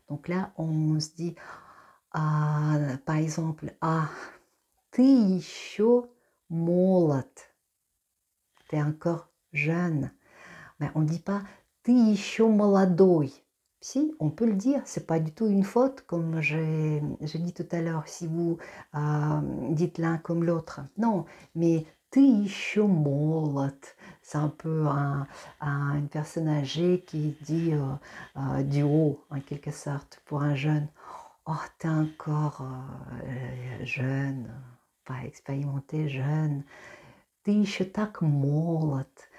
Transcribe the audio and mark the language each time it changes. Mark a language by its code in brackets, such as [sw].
[fr] Donc là, on se dit, par exemple, [ru] ты еще молод. [fr] T'es encore jeune. Mais on ne dit pas, [ru] ты еще молодой. [fr] Si, on peut le dire, c'est pas du tout une faute, comme j'ai dit tout à l'heure, si vous dites l'un comme l'autre. Non, mais [ru] ты еще молод. [fr] C'est un peu une personne âgée qui dit du haut, en quelque sorte, pour un jeune. Oh, t'es encore jeune, pas expérimenté, jeune. [ru] Ты еще так молод.